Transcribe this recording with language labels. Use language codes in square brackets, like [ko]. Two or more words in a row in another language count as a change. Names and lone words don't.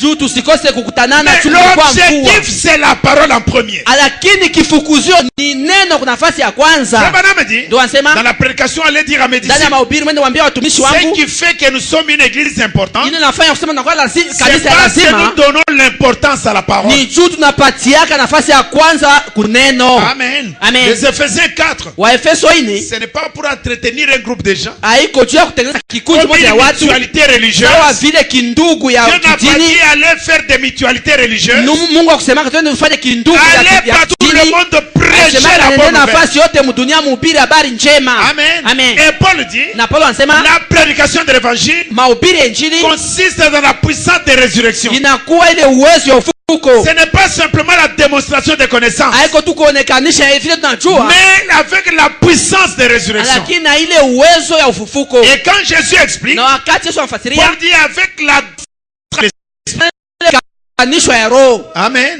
[fr] Mais l'objectif c'est la parole en premier. Dans la prédication, allez dire à mes disciples, ce qui fait que nous sommes une église importante, c'est parce que nous donnons l'importance à la parole. [sw] tunapatiaka nafasi ya kwanza kuneno. [fr] Amen. Amen. Les Ephésiens 4. [sw] Waefeso 4. [fr] Ce n'est pas pour entretenir un groupe de gens. [sw] Haiko juu ya kutengeneza kikundi moja ya watu. [fr] Mutualité religieuse. [sw] Sawa vile kindugu ya kidini. [fr] Dieu n'a pas dit aller faire des mutualités religieuses. [sw] Mungu akusema twende tufanye kindugu ya kidini. [fr] Aller partout le monde prêcher la bonne nouvelle. [sw] Nafasi yote mdunia mhubiri habari njema. Amen. Amen. [fr] Et Paul dit. [sw] Na Paulo anasema [fr] la prédication de l'évangile. [sw] Mahubiri ya injili [fr] consiste dans la puissance de résurrection. [sw] Inakuwa ile uwezo wa [fr] ce n'est pas simplement la démonstration de connaissances, mais avec la puissance de résurrection. Et quand Jésus explique, Paul dit avec la Amen.